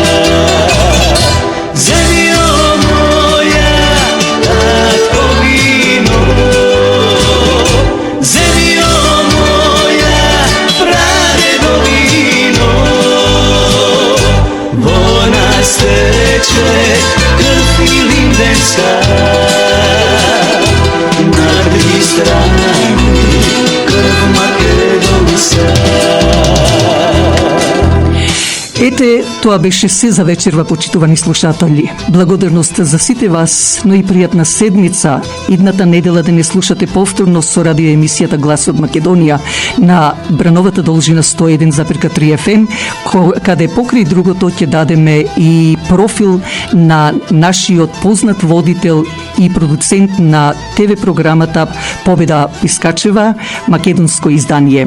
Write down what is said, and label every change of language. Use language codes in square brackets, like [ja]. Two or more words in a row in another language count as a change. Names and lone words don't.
[mk] Земјо моја, татковино, земјо моја, прадедовино, бона стече крв илинденска, на три страни крв македонска. Ете, тоа беше се за вечерва, почитувани слушатели. Благодарност за сите вас, но и пријатна седмица. Идната недела да не слушате повторно со радиоемисијата Глас од Македонија на брановата должина 101,3 FM, каде покрај другото ќе дадеме и профил на нашиот познат водител и продуцент на ТВ програмата Победа Пискачева, македонско издание.